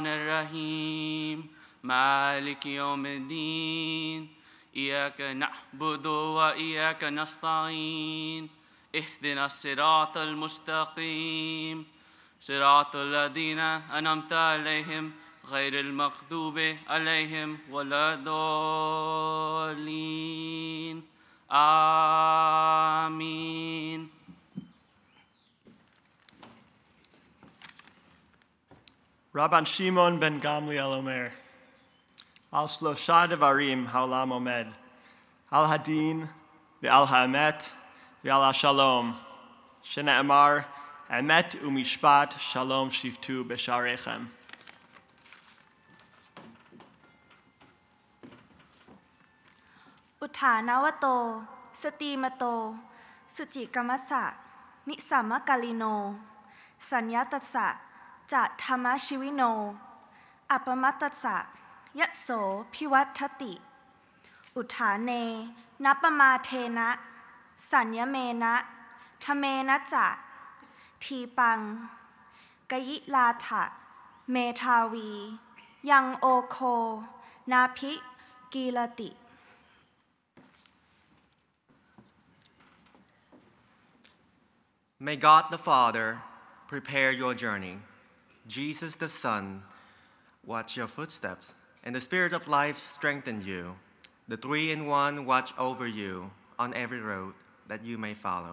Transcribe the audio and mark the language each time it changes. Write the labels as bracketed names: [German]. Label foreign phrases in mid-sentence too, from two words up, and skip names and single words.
[Arabic] الرحيم مالك يوم الدين إياك نعبد وإياك نستعين اهدنا الصراط المستقيم صراط الذين أنعمت عليهم غير المغضوب عليهم ولا الضالين آمين. [Hebrew] רבן שמעון בן גמליאל אומר, על שלושה דברים העולם עומד, על הדין, ועל האמת, ועל השלום, שנאמר, אמת ומשפט שלום שפטו בשעריכם. [Pali] อุทานาวโตสติมโตสุจิกมัสสะนิสัมมกาลิโนสัญญาตัสสะจะธรรมชิวิโนอัปปมัตตัสสะยะโสพิวัตติอุทาเนนัปปมาเทนะสัญญเมนะทเมนะจะทีปังกยิลาถะเมทาวียังโอโคนาภิกีลติ [English] May God the Father prepare your journey. Jesus the Son watch your footsteps, and the Spirit of life strengthen you. The Three-in-One watch over you on every road that you may follow.